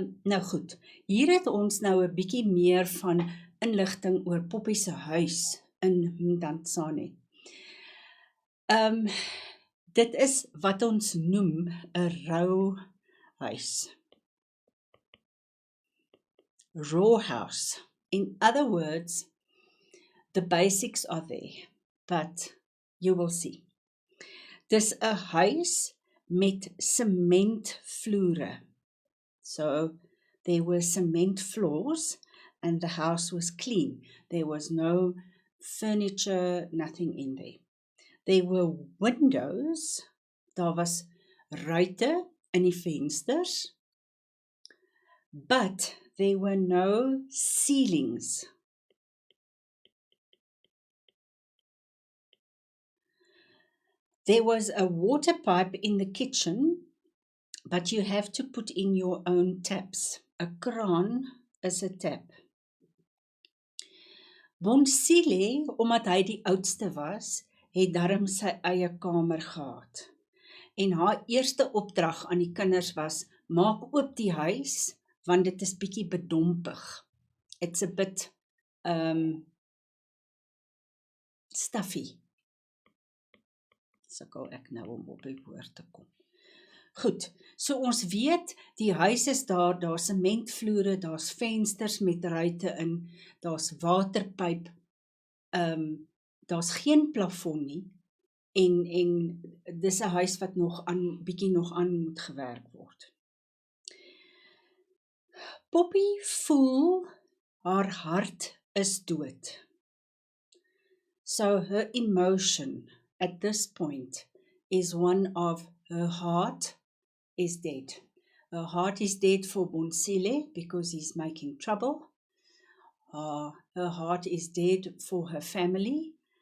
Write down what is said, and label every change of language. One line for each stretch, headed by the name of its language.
Afrikaans: Nou goed, hier het ons nou 'n bietjie meer van inligting oor Poppy se huis in Mdantsane. Dit is wat ons noem 'n row huis.
English: Raw house. In other words, the basics are there, but you will see.
Afrikaans: Dis 'n huis met sementvloere.
English: So, there were cement floors and the house was clean. There was no furniture, nothing in there. There were windows,
Afrikaans: daar was ruite in die vensters,
English: but there were no ceilings. There was a water pipe in the kitchen, but you have to put in your own taps.
Afrikaans: 'n kraan is 'n tap. Bonsile, omdat hy die oudste was, het darm sy eie kamer gehad. En haar eerste opdrag aan die kinders was, maak oop die huis, want dit is bietjie bedompig.
English: It's a bit stuffy.
Afrikaans: Sukkel ek nou om op die woord te kom. Goed, so ons weet, die huis is daar's sementvloere, daar's vensters met ruite in, daar's waterpyp, daar's geen plafon nie, en dis 'n huis wat bietjie nog aan moet gewerk word. Poppy voel haar hart is dood.
English: So her emotion at this point is one of her heart is dead. Her heart is dead for Bonsile because he's making trouble. her heart is dead for her family.